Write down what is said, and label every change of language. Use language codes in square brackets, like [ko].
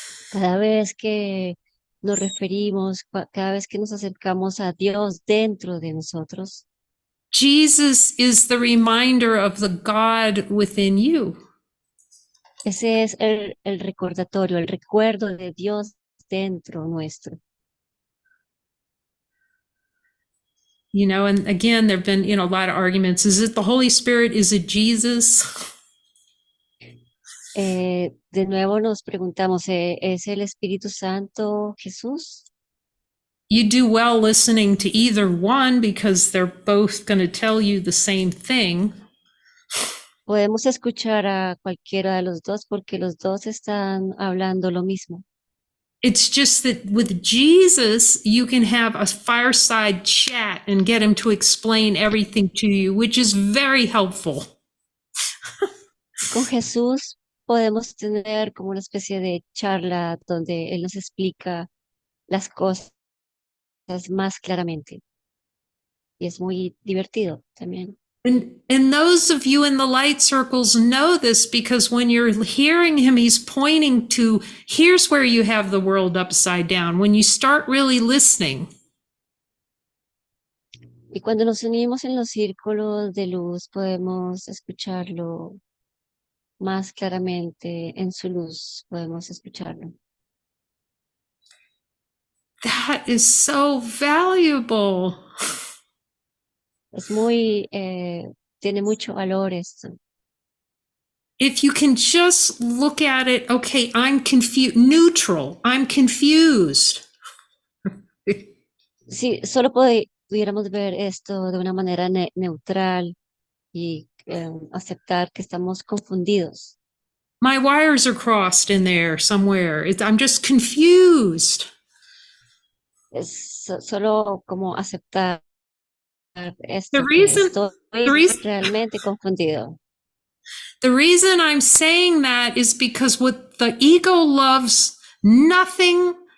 [es] cada vez que nos referimos, cada vez que nos acercamos a Dios dentro de nosotros, [en] Jesus is the reminder of the God within you. [es] ese es el recordatorio, el recuerdo de Dios dentro nuestro. [en] You know, and again, there have been, a lot of arguments. Is it the Holy Spirit? Is it Jesus? [es] De nuevo nos preguntamos, ¿es el Espíritu Santo Jesús? [en] You do well listening to either one because they're both going to tell you the same thing. [es] Podemos escuchar a cualquiera de los dos porque los dos están hablando lo mismo. [en] It's just that with Jesus, you can have a fireside chat and get him to explain everything to you, which is very helpful. [es] Con Jesús podemos tener como una especie de charla donde Él nos explica las cosas más claramente y es muy divertido también. [en] And those of you in the light circles know this because when you're hearing him, he's pointing to here's where you have the world upside down. When you start really listening, [es] Y cuando nos unimos en los círculos de luz podemos escucharlo más claramente, en su luz podemos escucharlo. [en] that is so valuable. [es] Es muy, tiene mucho valor esto. [en] If you can just look at it, okay, I'm confused, neutral, I'm confused. [es] Si solo pudiéramos ver esto de una manera neutral y aceptar que estamos confundidos. [en] My wires are crossed in there somewhere. I'm just confused. [es] Es solo como aceptar [en] The [es] esto, que [en] reason, [es] estoy [en] the reason, [es] realmente confundido. [en] the reason I'm saying that is because what the ego loves nothing.